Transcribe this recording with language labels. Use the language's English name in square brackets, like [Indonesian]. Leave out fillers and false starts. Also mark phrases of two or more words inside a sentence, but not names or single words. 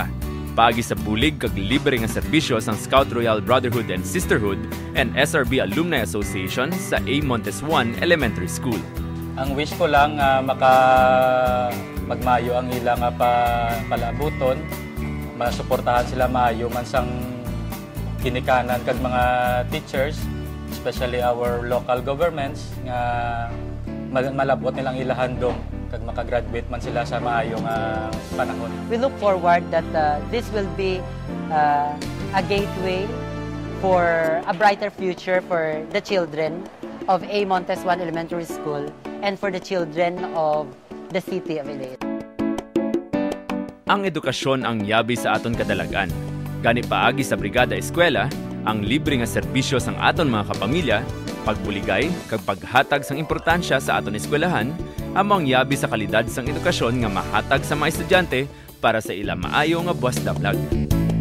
[Hiligaynon] Paagi sa bulig kag libre nga serbisyo sang Scout Royal Brotherhood and Sisterhood and SRB Alumni Association sa A. Montes 1 Elementary School. Ang wish ko lang magmayo ang ilang palabuton, masuportahan sila maayo man sang kinikanan kag mga teachers, [English] especially our local governments [Hiligaynon] nga malabot nilang ilahandom kag makagraduate man sila sa maayong panahon. [English] We look forward that this will be a gateway for a brighter future for the children of A. Montes 1 Elementary School and for the children of the city of Iloilo. [Hiligaynon] Ang edukasyon ang yabi sa aton kadalagan. Gani paagi sa Brigada Eskwela, ang libre nga serbisyo sang aton mga kapamilya, pagbuligay kag paghatag sang importansya sa aton eskwelahan, among yabi sa kalidad sang edukasyon nga mahatag sa mga estudyante para sa ila maayo nga buwas dablag.